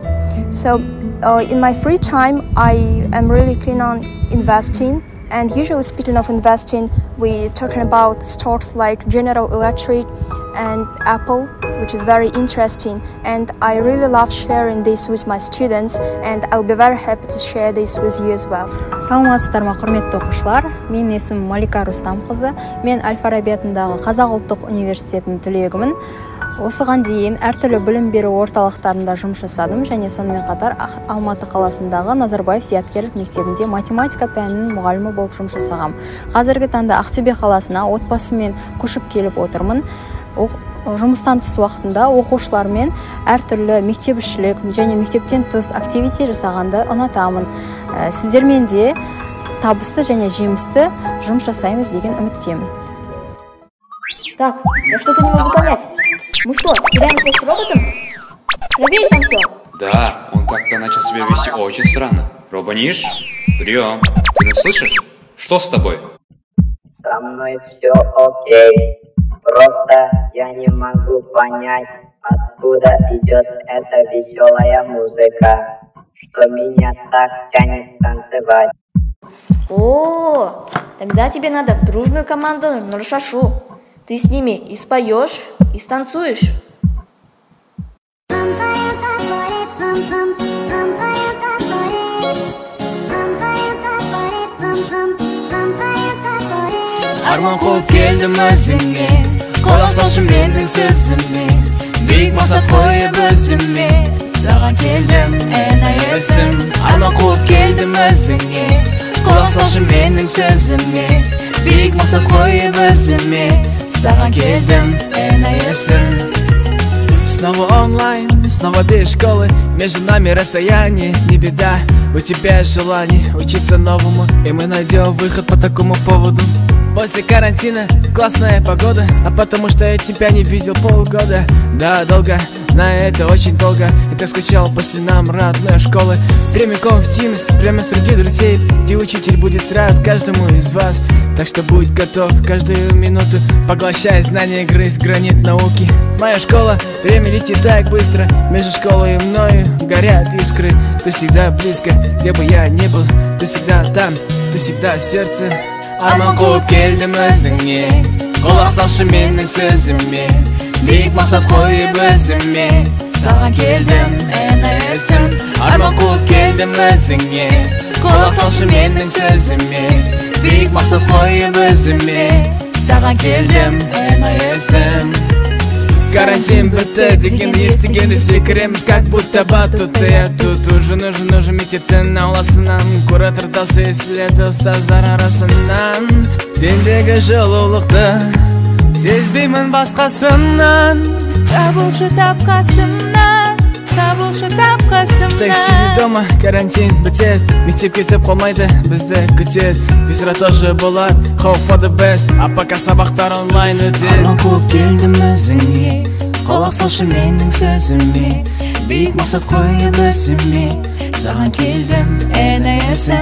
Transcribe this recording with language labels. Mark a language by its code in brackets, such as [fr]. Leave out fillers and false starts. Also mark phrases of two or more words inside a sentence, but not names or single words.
[en] So in my free time, I am really keen on investing. And usually speaking of investing, we're talking about stocks like General Electric and Apple, which is very interesting. And I really love sharing this with my students, and I'll be very happy to share this with you as well. [kk] Саламатсыздар ма, құрметті оқушылар? Менің есімім Малика Рустамқызы. Мен Әл-Фараби атындағы Қазақ ұлттық университетінің түлегімін. Осыған дейін әртүрлі білім беру орталықтарында жұмыс жасадым және сонымен қатар Алматы қаласындағы Назарбаев зияткерлік мектебінде математика пәнінің мұғалімі болып жұмыс жасағам. Қазіргі таңда Ақтөбе қаласына отбасыммен көшіп келіп отырмын. Жұмыстан тыс уақытында оқушылармен әртүрлі мектепішілік және мектептен тыс активити жасағанды ұнатамын. Сіздермен де табысты және жемісті жұмыс жасаймыз деген үміттемін. [ru] Так, я что-то не могу понять. Мы что, теряем связь с роботом? Проверь там все. Да, он как-то начал себя вести очень странно. Робониш, прием. Ты нас слышишь? Что с тобой? Со мной все окей. Просто я не могу понять, откуда идет эта веселая музыка, что меня так тянет танцевать. О, тогда тебе надо в дружную команду Нуршашу. Ты с ними и споешь, и станцуешь. [kk] Арман қуып келдім өзіңе, құлақ салшы менің сөзіме, биік мақсат қойып өзіме, саған келдім әнайысым. Арман қуып келдім өзіңе, құлақ салшы менің сөзіме, биік мақсат қойып өзіме, саған келдім әнайысым. [ru] Снова онлайн, снова без школы, между нами расстояние, не беда. У тебя желание учиться новому, и мы найдем выход по такому поводу. После карантина классная погода, а потому что я тебя не видел полгода. Да, долго, знаю, это очень долго, и ты скучал по стенам родной школы. Прямиком в Teams, прямо среди друзей, где учитель будет рад каждому из вас. Так что будь готов каждую минуту, поглощай знания, грызть гранит науки. Моя школа, время летит так быстро, между школой и мною горят искры. Ты всегда близко, где бы я ни был, ты всегда там, ты всегда в сердце. [kk] Арман қуып келдім өзіңе, құлақ салшы менің сөзіме, биік мақсат қойып өзіме, саған келдім әнайысым. Арман қуып келдім өзіңе, құлақ салшы менің сөзіме, биік мақсат қойып өзіме, саған келдім әнайысым. Карантин бітті дегенді естігенде секіреміз, [ru] как будто батут. Я тут уже нужен [kk] мектептің ауласынан, куратор даусы естіледі ұстаздар арасынан. Сендегі жылулықты сезбеймін басқасынан, табылшы тапқасымнан, табылшы тапқасымнан. [ru] Штайк сидит дома, [kk] карантин бітет, мектеп кетіп қалмайды, бізді күтет. Визра тоже болады, [en] hope for the best, [ru] а пока [kk] сабақтар онлайн өтет. Арман қуып келдім өзіңе, құлақ салшы менің сөзіме, биік мақсат қойып өзіме, саған келдім әнайысым.